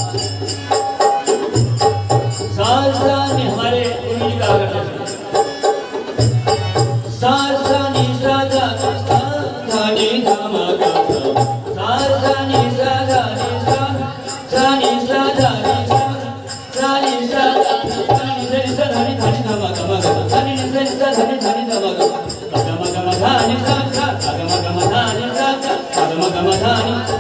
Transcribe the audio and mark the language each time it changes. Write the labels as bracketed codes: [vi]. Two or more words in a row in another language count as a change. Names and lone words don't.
[hi] सा सा नि हमारे गुरु जी कहा करते थे सा सा नि सा धा नि धम गम सा सा नि सा धा नि सा नि सा धा नि सा नि सा धा नि सा धनि धनि धम गम गम धनि नि सा धनि धनि धम गम गम गम धनि सा सा गम गम धनि सा सा गम गम धनि